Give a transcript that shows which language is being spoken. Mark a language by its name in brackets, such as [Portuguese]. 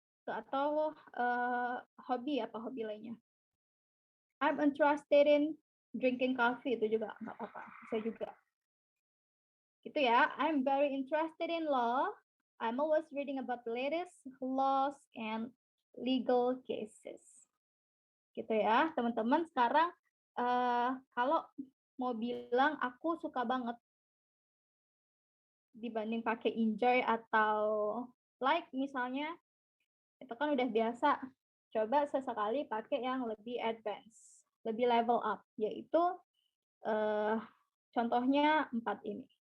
[Indonesian] Atau hobi, apa hobi lainnya. [English] I'm interested in drinking coffee. [Indonesian] Itu juga nggak apa-apa. Bisa juga. Gitu ya. [English] I'm very interested in law. I'm always reading about the latest laws and legal cases. [Indonesian] Gitu ya, teman-teman. Sekarang kalau mau bilang aku suka banget dibanding pakai enjoy atau like misalnya, itu kan udah biasa. Coba sesekali pakai yang lebih advance, lebih level up, yaitu contohnya 4 ini.